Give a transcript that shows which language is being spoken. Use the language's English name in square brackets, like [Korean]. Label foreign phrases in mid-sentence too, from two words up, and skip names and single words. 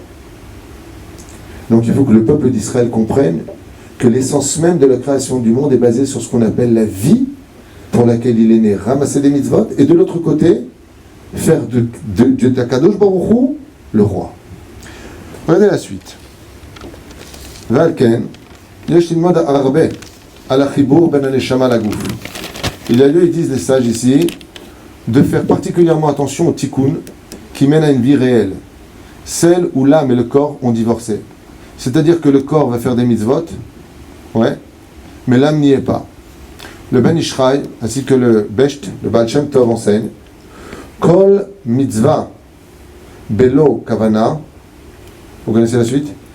[French] Donc il faut que le peuple d'Israël comprenne que l'essence même de la création du monde est basée sur ce qu'on appelle la vie pour laquelle il est né, ramasser des mitzvot, et de l'autre côté, faire de Kadosh Baruch Hu le roi. Regardez la suite. [Hebrew] ולכן, יש ללמוד הרבה על החיבור בין הנשמה לגוף. [French] Il a lieu, ils disent les sages ici, de faire particulièrement attention au tikkun qui mène à une vie réelle, celle où l'âme et le corps ont divorcé. C'est-à-dire que le corps va faire des mitzvot, ouais, mais l'âme n'y est pas. Le Ben Ishraï, ainsi que le Besht, le Baal Shem Tov enseigne, [Hebrew] כל מצוה בלא כוונה, [French] vous connaissez la suite?